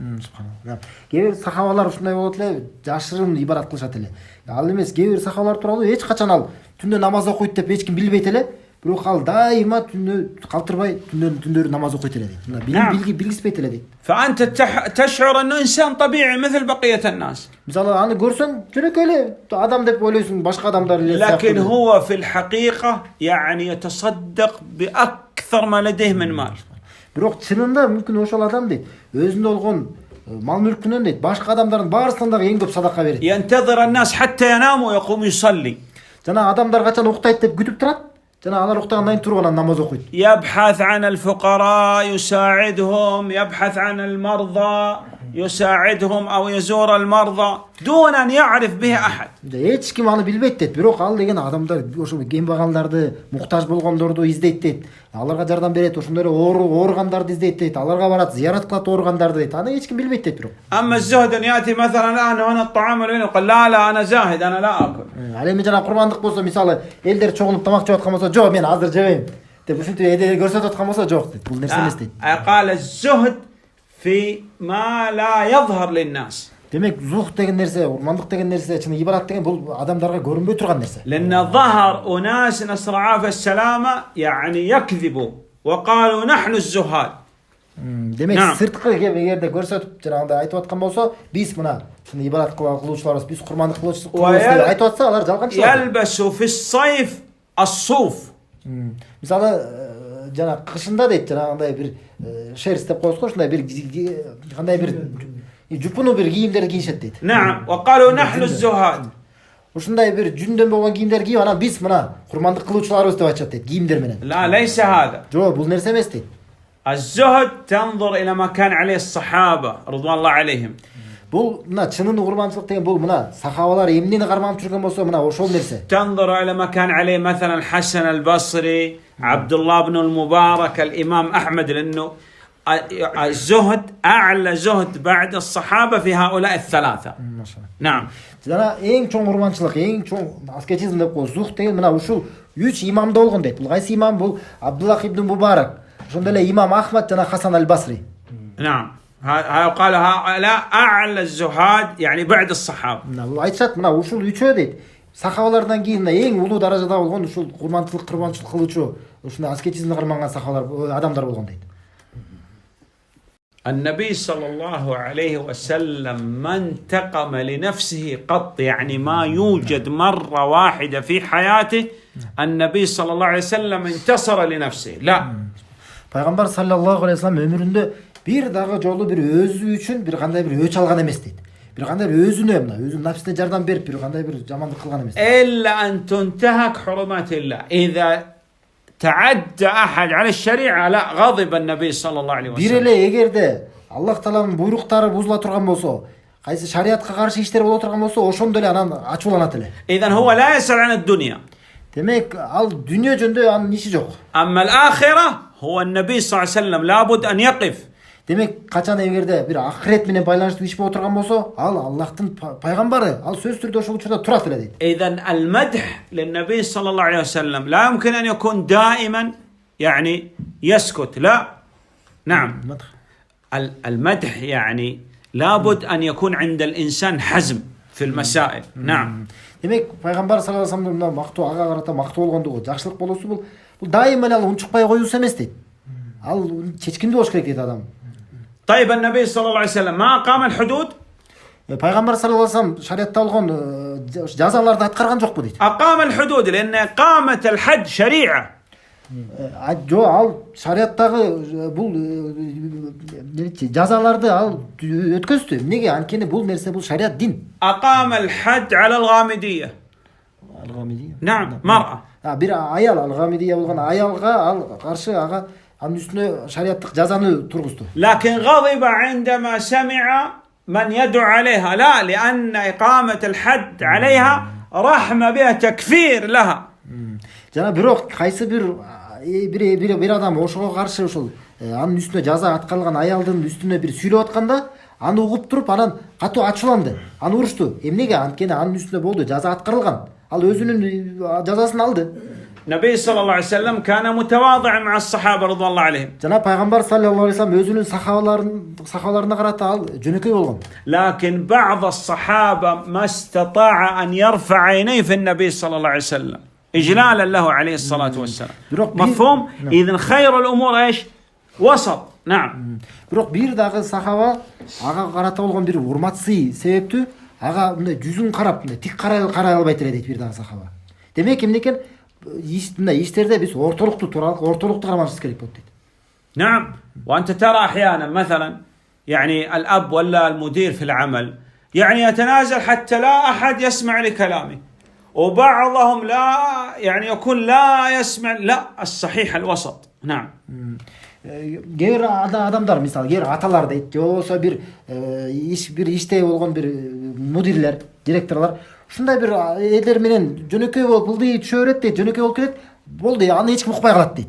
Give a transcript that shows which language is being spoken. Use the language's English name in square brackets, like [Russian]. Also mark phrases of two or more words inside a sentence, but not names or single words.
[Kyrgyz] Кээ бир сахабалар ушундай болот эле, жашырын ибадат кылышат эле. Ал эмес, кээ бир сахабалар тууралуу эч качан ал түндө намаз окуйт деп эч ким билбейт эле. Бирок ал дайыма түндө калтырбай түндөрү намаз окуйт эле дейт. Билгиспейт эле дейт. [Arabic] فأنت تشعر أنه إنسان طبيعي مثل بقية الناس. [Kyrgyz] Мисалы аны көрсөң, жөнөкөй эле адам деп ойлойсуң, башка адамдар эле. [Arabic] لكن هو في الحقيقة يعني يتصدق بأكثر ما لديه من مال. [Kyrgyz] Бирок чынында мүмкүн ошол адам дейт, өзүндө болгон мал мүлкүнөн дейт, башка адамдардын баарысынан дагы эң көп садака берет. [Arabic] ينتظر الناس حتى يناموا ويقوم يصلي. [Kyrgyz] Жана адамдар качан уктайт деп күтүп турат. جنا أنا رحت عن تروح أنا نماز أخوي. [Arabic] يبحث عن الفقراء يساعدهم، يبحث عن المرضى يساعدهم أو يزور المرضى دون أن يعرف به أحد. [Kyrgyz] Эч ким аны билбейт дейт. Бирок ал деген адамдар ошо кембагалдарды, муктаж болгондорду издейт дейт. Аларга жардам берет, ошондой ооругандарды издейт дейт. Аларга барат, зиярат кылат ооругандарды дейт. Аны эч ким билбейт deyт бирок. [Arabic] أما الزهد أن يأتي مثلا الآن هنا الطعام الذي يقول لا أنا زاهد أنا لا أكل. [Kyrgyz] Ал эми жана курмандык болсо, мисалы, элдер чогулуп тамак жеп аткан болсо, жок мен азыр жебейм деп ушинтип элдер көрсөтүп аткан болсо, жок дейт. Бул нерсе эмес дейт. [Arabic] قال الزهد في ما لا يظهر للناس. [Kyrgyz] Демек, зухд деген нерсе, урмандык деген нерсе, чын ибадат деген бул адамдарга көрүнбөй турган нерсе. [Arabic] لأن ظهر أناس نسأل الله العافية السلامة يعني يكذبوا وقالوا نحن الزهاد. [Kyrgyz] Демек, сырткы эгерде көрсөтүп жанагындай айтып аткан болсо, биз мына чын ибадат кылуучуларбыз, биз курмандык кылуучубуз деп айтып атса, алар жалганчылар. [Arabic] يلبسوا في الصيف الصوف. [Kyrgyz] Мисалы, жана кышында дейт, жанагындай бир шерсть деп коебуз го, ушундай бир кандай бир жупуну бир кийимдерди кийишет дейт. [Arabic] نعم وقالوا نحن الزهاد. [Kyrgyz] Ушундай бир жүндөн болгон кийимдер кийип, анан биз мына курмандык кылуучуларбыз деп айтышат дейт, кийимдер менен. [Arabic] لا ليس هذا. [Kyrgyz] Жок, бул нерсе эмес дейт. [Arabic] الزهد تنظر إلى ما كان عليه الصحابة رضوان الله عليهم. [Kyrgyz] Бул мына чынын курманчылык деген бул мына сахабалар эмнени карманып жүргөн болсо, мына ошол нерсе. [Arabic] تنظر إلى ما كان عليه مثلا الحسن البصري، عبد الله بن المبارك، الإمام أحمد، لأنه الزهد أعلى زهد بعد الصحابة في هؤلاء الثلاثة. نعم. [Kyrgyz] Жана эң чоң урманчылык, эң чоң аскетизм деп коебуз. Зухд деген мына ушул 3 имамда болгон дейт. Бул кайсы имам? Бул Абдуллах ибн Мубарак, ошондой эле имам Ахмад жана Хасан аль-Басри. [Arabic] نعم. قال هؤلاء أعلى الزهاد يعني بعد الصحابة. [Kyrgyz] Бул айтышат, мына ушул 3 дейт. Сахабалардан кийин эң улуу даражада болгон ушул курманчылык кылуучу, ушундай аскетизмди карманган сахабалар, адамдар болгон дейт. [Arabic] النبي صلى الله عليه وسلم ما انتقم لنفسه قط، يعني ما يوجد مرة واحدة في حياته النبي صلى الله عليه وسلم انتصر لنفسه، لا. [Kyrgyz] Пайгамбар [Arabic] صلى الله عليه وسلم [Kyrgyz] өмүрүндө бир дагы жолу бир өзү үчүн бир кандай бир өч алган эмес дейт. Бир кандай бир өзүнө, мына өзүнүн нафсине жардам берип бир кандай бир жамандык кылган эмес. [Arabic] إلا أن تنتهك حرمات الله. إذا تعدى أحد على الشريعة لا غضب النبي صلى الله عليه [Kyrgyz] Бир [Arabic] وسلم. [Kyrgyz] эле эгерде Аллах тааланын буйруктары бузула турган болсо, кайсы шариатка каршы иштер боло турган болсо, ошондо эле анан ачууланат эле. [Arabic] إذا هو لا يسأل عن الدنيا. [Kyrgyz] Демек, ал дүнүйө жөнүндө анын иши жок. [Arabic] أما الآخرة هو النبي صلى الله عليه وسلم لابد أن يقف. [Kyrgyz] Демек, качан эгерде бир ахирет менен байланыштуу иш боло турган болсо, ал Аллахтын пайгамбары, ал сөзсүз түрдө ошол учурда турат эле дейт. [Arabic] إذا المدح للنبي صلى الله عليه وسلم لا يمكن أن يكون دائما يعني يسكت، لا. نعم. المدح يعني لابد أن يكون عند الإنسان حزم في المسائل. نعم. [Kyrgyz] Демек, пайгамбар [Arabic] صلى الله عليه وسلم [Kyrgyz] мына мактоо, ага карата мактоо болгондугу, жакшылык болуусу бул дайыма эле ал унчукпай коюусу эмес дейт. Ал чечкиндүү болуш керек дейт адам. [Arabic] طيب النبي صلى الله عليه وسلم ما أقام الحدود؟ [Kyrgyz] Пайгамбар [Arabic] صلى الله عليه وسلم [Kyrgyz] шариатта болгон жазаларды аткарган жокпу дейт. [Arabic] أقام الحدود لأن إقامة الحد شريعة. [Kyrgyz] Жо, ал шариаттагы бул жазаларды ал өткөздү. Эмнеге? Анткени бул нерсе бул шариат, дин. [Arabic] أقام الحد على الغامدية. نعم، مرأة. [Kyrgyz] Бир аял, алгамидия болгон аялга ал каршы ага анын үстүнө шариаттык жазаны тургузду. [Arabic] لكن غضب عندما سمع من يدعو عليها، لا، لأن إقامة الحد عليها رحمة بها تكفير لها. [Kyrgyz] Жана бирок кайсы бир адам ошого каршы ушул анын үстүнө жаза аткарылган аялдын үстүнө бир сүйлөп атканда, аны угуп туруп анан катуу ачууланды, аны урушту. Эмнеге? Анткени анын үстүнө болду, жаза аткарылган. Ал өзүнүн жазасын алды. [Arabic] النبي صلى الله عليه وسلم كان متواضعا مع الصحابة رضوان الله عليهم. [Kyrgyz] Жана пайгамбар [Arabic] صلى الله عليه وسلم [Kyrgyz] өзүнүн сахабаларына карата ал жөнөкөй болгон. [Arabic] لكن بعض الصحابة ما استطاع أن يرفع عينيه في النبي صلى الله عليه وسلم إجلالا له عليه الصلاة والسلام. مفهوم؟ إذن خير الأمور إيش؟ وسط. نعم. [Kyrgyz] Бирок бир дагы сахаба ага карата болгон бир урматсый себептүү, ага мындай жүзүн карап, мындай тик карай албайт эле дейт бир дагы сахаба. Демек эмне экен? Мындай иштерде биз ортолукту кармашыбыз керек болот дейт. [Arabic] نعم. وأنت ترى أحيانا مثلا يعني الأب ولا المدير في العمل يعني يتنازل حتى لا أحد يسمع لكلامه، وبعضهم لا يعني يكون لا يسمع، لا، الصحيح الوسط. نعم. [Kyrgyz] Кээ адамдар, мисалы, кээ аталар дейт, же болбосо бир иште болгон бир мудирлер, директорлор ушундай бир элдер менен жөнөкөй болуп ылдый түшө берет дейт, жөнөкөй болуп кетет, болду, аны эч ким укпай калат дейт.